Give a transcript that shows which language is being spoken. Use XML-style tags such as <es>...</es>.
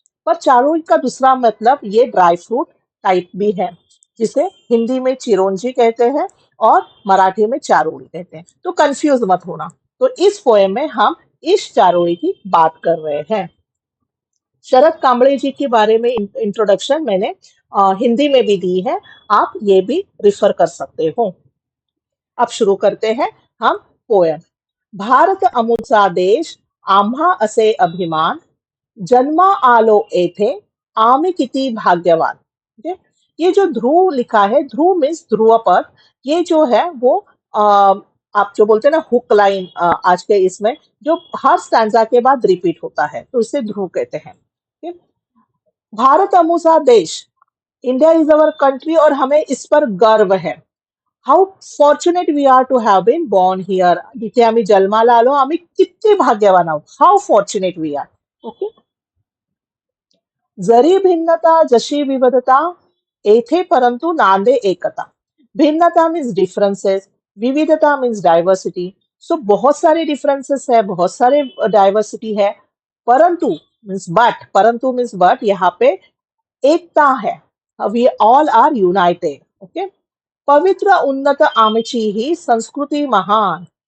<hi>पर चारोळी का दूसरा मतलब ये ड्राई फ्रूट टाइप भी है, जिसे हिंदी में चिरोंजी कहते हैं और मराठी में चारोळी कहते हैं. तो कंफ्यूज मत होना. तो इस पोएम में हम इस चारोळी की बात कर रहे हैं. शरद कांबळे जी के बारे में इंट्रोडक्शन मैंने हिंदी में भी दी है, आप ये भी रिफर कर सकते हो. अब शुरू करते हैं हम पोएम.</hi> <mr>भारत अमुचा देश, आम्हा असे अभिमान, जन्मा आलो येथे, आम्ही किती भाग्यवान.</mr> <hi>ठीक है? ये जो ध्रुव लिखा है, ध्रुव मीन्स ध्रुव पद, ये जो है वो आप जो बोलते हैं ना हुक लाइन, आज के इसमें जो हर स्टैंजा के बाद रिपीट होता है तो इसे ध्रुव कहते हैं. ठीक है?</hi> <mr>भारत अमुचा देश,</mr> <en>India is our country</en> <hi>और हमें इस पर गर्व है.</hi> <en>How fortunate we are to have been born here.</en> <mr>जिथे आम्ही जन्माला आलो, आम्ही किती भाग्यवान आहोत.</mr> <en>How fortunate we are.</en> <mr>Okay. जरी भिन्नता जशी विविधता, येथे परंतु नांदे एकता.</mr> <en>भिन्नता means differences, विविधता means diversity.</en> <hi>सो बहुत सारे डिफरेंसेस है, बहुत सारे डाइवर्सिटी है. परंतु मीन्स बट यहाँ पे एकता है.</hi> <en>We all are united.</en> <mr>Okay. पवित्र उन्नत आमची ही संस्कृती महान.</mr>